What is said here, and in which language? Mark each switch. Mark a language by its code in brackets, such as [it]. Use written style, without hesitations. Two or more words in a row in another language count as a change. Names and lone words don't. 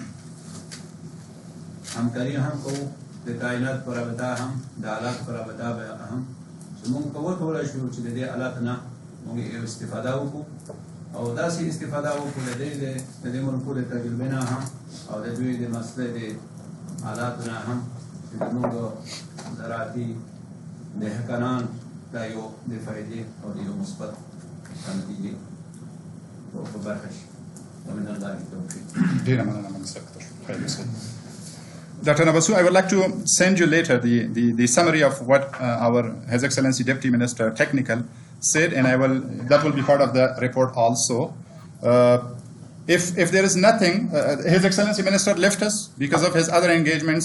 [ps] همکاري هم کوو د کائنات پر رابطه هم د آلات پر رابطه هم چې موږ کولی شو چې د دې آلات نه موږ استفاده وکړو او داسې استفاده وکړو د دې ملکو د تجربې نه هم او د دوی د مسلې د آلاتو نه هم چې موږ زراعتي دهقانان دا یو د فایدې او د یو مثبت نتیجې په برخه شي [ar] ومن الله التوفیق. [ps] ډېره مننه منصف خیر اوسئ. [en] Dr. Nabasu, I would like to send you later the summary of what our His Excellency Deputy Minister Technical said, and that will be part of the report also. If there is nothing, His Excellency Minister left us because of his other engagements.